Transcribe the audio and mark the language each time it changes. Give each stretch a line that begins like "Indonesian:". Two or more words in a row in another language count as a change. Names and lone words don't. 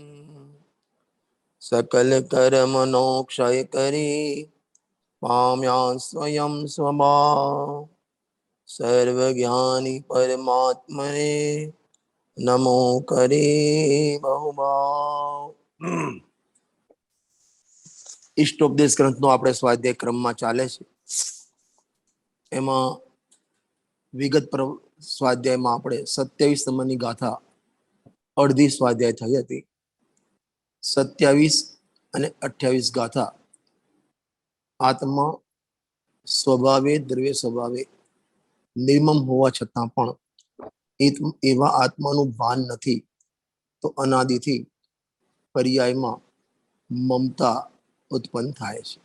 Gujarati: સકલ કર્મણો ક્ષય કરી પામ્યાં સ્વયં સ્વભાવ। સર્વજ્ઞાની પરમાત્મને નમો કરે બહુભાવ। ઇષ્ટોપદેશ ગ્રંથ નો આપણે સ્વાધ્યાય ક્રમમાં ચાલે છે। એમાં વિગત પર સ્વાધ્યાયમાં આપણે 27 નંબરની ગાથા અડધી સ્વાધ્યાય થઈ હતી। 27 અને 28 ગાથા આત્મા સ્વભાવે દ્રવ્ય સ્વભાવે નિર્મમ હોવા છતાં પણ એવા આત્માનું ભાન નથી તો અનાદિથી પર્યાયમાં મમતા ઉત્પન્ન થાય છે।